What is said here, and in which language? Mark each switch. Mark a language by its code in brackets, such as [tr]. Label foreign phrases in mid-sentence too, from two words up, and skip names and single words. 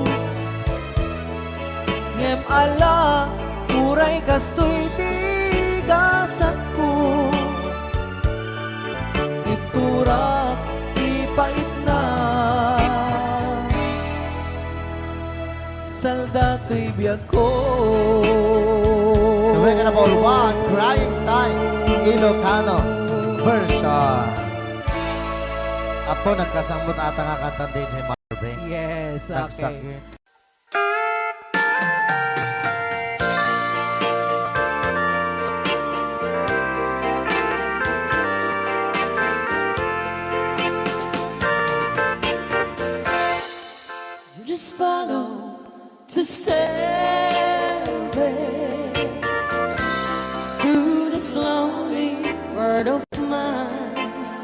[ilo] Ngem ala uray kastoy tigasat ko, iturak ipait na salda to'y biyag ko. [en] So we're gonna ball one, Crying Time, Ilocano version. [ilo] Apo, nagkasambot ata nga kanta din si Marvin. [en] Yes, okay. [ilo] Nagsakit. [en] Just follow the stairway through this lonely world of mine.